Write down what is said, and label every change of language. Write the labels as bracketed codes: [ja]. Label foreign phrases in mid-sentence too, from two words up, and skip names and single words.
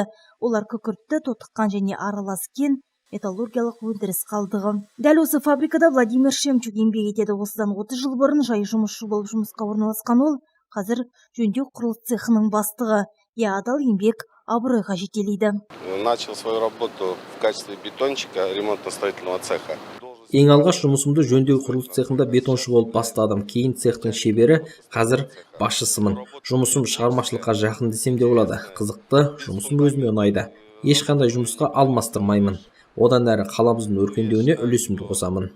[kk] Олар күкіртті, тотыққан және аралас кен, металлургиялық өндіріс қалдығы. Дәл осы фабрикада Владимир Шемчук еңбек етеді. Осыдан 30 жыл бұрын жай жұмысшы болып жұмысқа орналасқан ол, қазір жөндеу құрылыс цехының бастығы. Адал еңбек абыройға жетелейді. [ru] Начал свою работу в качестве бетончика ремонтно-строительного цеха. [kk] Ең алғаш жұмысымды жөндеу құрылыс цехында бетоншы болып бастадым. Кейін цехтың шебері, қазір басшысымын. Жұмысым шығармашылыққа жақын десем де болады. Қызықты, жұмысым өзіме ұнайды. Ешқандай жұмысқа алмастырмаймын. Одан әрі қаламыздың өркендеуіне үлесімді қосамын.